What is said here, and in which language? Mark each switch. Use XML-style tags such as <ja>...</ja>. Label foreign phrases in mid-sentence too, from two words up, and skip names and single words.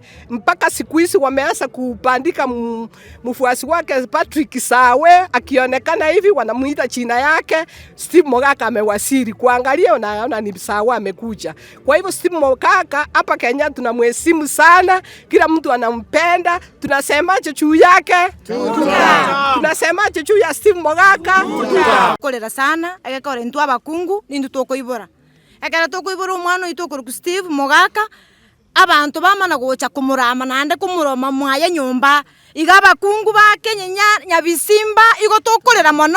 <sw>Mpaka siku hizi wameanza kupandika mfuasi wake Patrick Sawe, akionekana hivi wanamuita jina yake Steve Mogaka amewasili. Kuangalia unaona ni Sawe amekuja. Kwa hivyo Steve Mogaka hapa Kenya tunamheshimu sana, kila mtu anampenda. Tunasemaje juu yake? Tunasemaje juu ya Steve Mogaka?</sw> <guz>Kolera sana agakora ntu abakungu nindu tokoibora agara tokoibora umwana itokoro ku Steve Mogaka abantu bamana gocha kumurama nande kumuroma mwaya nyumba igaba kungu ba Kenya nyabisimba igo tokolera mono</guz>